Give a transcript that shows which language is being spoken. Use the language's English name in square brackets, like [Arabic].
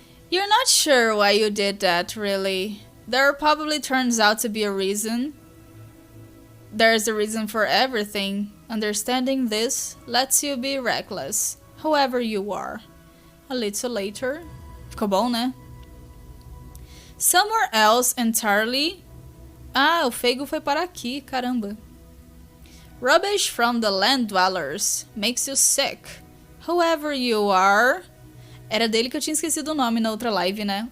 [English] You're not sure why you did that, really. There probably turns out to be a reason. There's a reason for everything. Understanding this lets you be reckless, whoever you are. A little later. [Portuguese] Ficou bom, né? [English] Somewhere else entirely. [Portuguese] Ah, o feigo foi para aqui, caramba. [English] Rubbish from the land dwellers makes you sick. Whoever you are. [Portuguese] Era dele que eu tinha esquecido o nome na outra live, né?